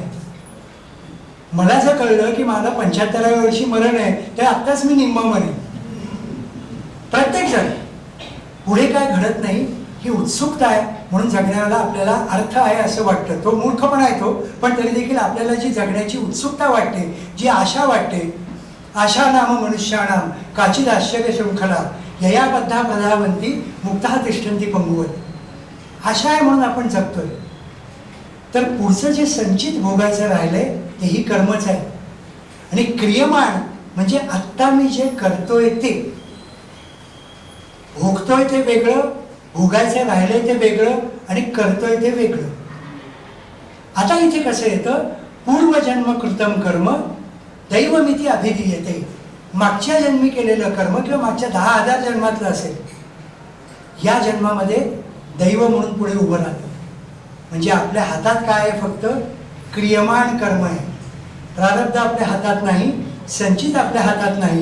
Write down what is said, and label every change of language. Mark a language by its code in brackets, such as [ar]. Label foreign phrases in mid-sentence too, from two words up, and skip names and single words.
[mr] मला जर कळलं की मला 75व्या वर्षी मरण आहे तर आत्ताच मी निम्मा मरेन. प्रत्येक जण पुढे काय घडत नाही ही उत्सुकता आहे, म्हणून जगण्याला आपल्याला अर्थ आहे असं वाटतं. तो मूर्खपणा आहे तो, पण तरी देखील आपल्याला जी जगण्याची उत्सुकता वाटते, जी आशा वाटते, [sa] आशा नाम मनुष्याणाम काचिद आश्चर्य शृंखला ययाबद्धा प्रधावंती मुक्ता तिष्ठन्ति पंगुवत. [mr] आशा आहे म्हणून आपण जगतोय. तर पुढचं जे संचित भोगायचं राहिलंय तेही कर्मच आहे. आणि क्रियमाण म्हणजे आत्ता मी जे करतोय ते, भोगतोय ते वेगळं, भोगायचं राहिलंय ते वेगळं, आणि करतोय ते वेगळं. आता इथे कसं येतं, [sa] पूर्वजन्म कृतम कर्म दैवमिती अभिधीयते. [mr] मागच्या जन्मी केलेलं कर्म किंवा मागच्या 10,000 जन्मातलं असेल, या जन्मामध्ये दैव म्हणून पुढे उभं राहतं. म्हणजे आपल्या हातात काय आहे, फक्त क्रियमाण कर्म आहे. प्रारब्ध आपल्या हातात नाही, संचित आपल्या हातात नाही.